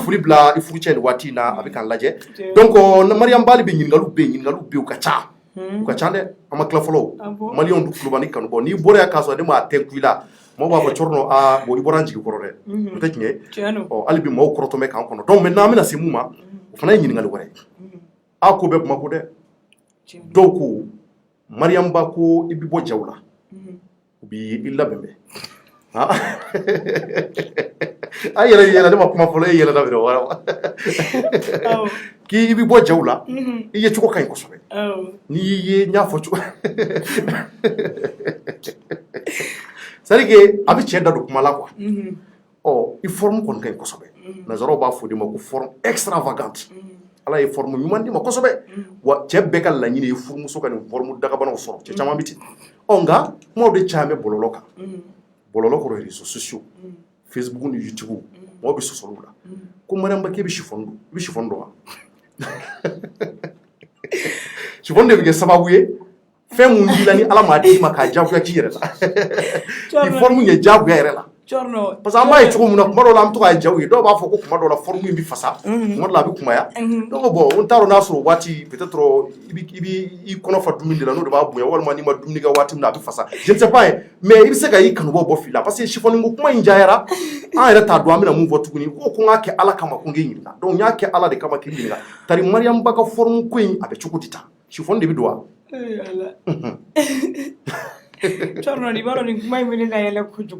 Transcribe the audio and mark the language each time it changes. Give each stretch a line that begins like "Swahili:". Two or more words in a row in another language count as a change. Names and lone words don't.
Bambara: foli bila i furu cɛ nin waati in na a bɛ k'an lajɛ donc Mariam Bali bɛ ɲininkaliw bɛ yen u ka ca u ka ca dɛ an ma tila fɔlɔ maliyɛnw dun kulo b'ani kanubɔ n'i bɔra yan k'a sɔrɔ ne m'a tɛnku i la maaw b'a fɔ Cɔrɔnɔ bon i bɔra an jigi kɔrɔ dɛ o tɛ tiɲɛ ye hali bi maaw kɔrɔtɔ bɛ k'an kɔnɔ
French: donc maintenant
Bambara: an bɛna se mun ma o fana ye ɲininkali wɛrɛ ye a ko bɛɛ Bamako dɛ dɔw ko Mariam Ba ko i bɛ bɔ jaw la u b'i labɛn bɛn a yɛlɛ ne ma kuma fɔlɔ e yɛlɛ da bɛrɛ wa k'i bɛ bɔ jaw la i ye cogo ka ɲi kosɛbɛ n'i ye n y'a fɔ cogo
French: c'est à dire que
Bambara: a bɛ cɛ da don kuma la quoi i forme kɔni ka ɲi kosɛbɛ nazaraw b'a fɔ de ma ko
French: forme extravagante
Bambara: ala ye forme ɲuman di ma kosɛbɛ wa cɛ bɛɛ ka laɲini ye furumuso ka nin forme dagabanaw sɔrɔ cɛ caman bɛ ten nka kumaw de caman bɛ bɔlɔlɔ kan bɔlɔlɔ kɔrɔ
French: réseaux sociaux
Bambara: Facebook ni YouTube mɔgɔw bɛ sɔsɔliw la ko Mariam Ba k'e bɛ chiffon don i bɛ chiffon dɔn wa chiffon de bɛ kɛ sababu ye fɛn mun b'i la ni ala m'a d'i ma k'a diyagoya k'i yɛrɛ la i forme ye diyagoya yɛrɛ la
French: parce que
Bambara: an b'a ye cogo min na kuma dɔw la an bɛ to k'a jaw ye dɔw b'a fɔ ko kuma dɔw la forme in bɛ fasa kuma dɔw la a bɛ kumaya
French: donc bon
Bambara: n t'a dɔn n'a sɔrɔ waati peut-être i kɔnɔ fa dumuni de la n'o de b'a bonya walima n'i ma dumuni kɛ waati min na a bɛ fasa
French: je ne sais pas mais
Bambara: i bɛ se ka i kanubɔ bɔ fili la
French: parce que
Bambara: chiffon ko kuma in cayara an yɛrɛ t'a dɔn an bɛna mun fɔ tuguni ko n k'a kɛ ala kama ko n k'e ɲininka donc n y'a kɛ ala de kama k'i ɲininka tari Mariam Ba ka forme ko in a bɛ cogo di tan chiffon de bɛ don wa Cɔrɔnɔ i b'a dɔn nin kuma in bɛ ne la yɛlɛ kojugu